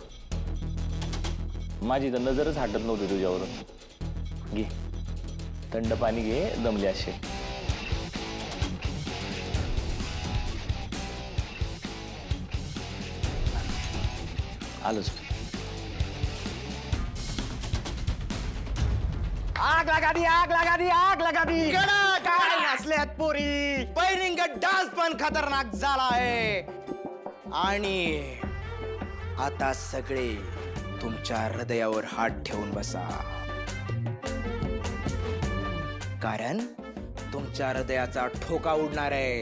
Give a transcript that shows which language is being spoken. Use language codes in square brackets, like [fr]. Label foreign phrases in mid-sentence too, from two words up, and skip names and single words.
[mr] माझी तर नजरच हटत नव्हती तुझ्यावरून. घे थंड पाणी घे, दमले असे. आलोच. [hi] आग लगा दी, आग लगा दी, आग लगा दी. [mr] काय नसल्यात पोरी. पहिलिंग डान्स पण खतरनाक झाला आहे. आणि आता सगळे तुमच्या हृदयावर हात ठेवून बसा, कारण तुमच्या हृदयाचा ठोका उडणार आहे.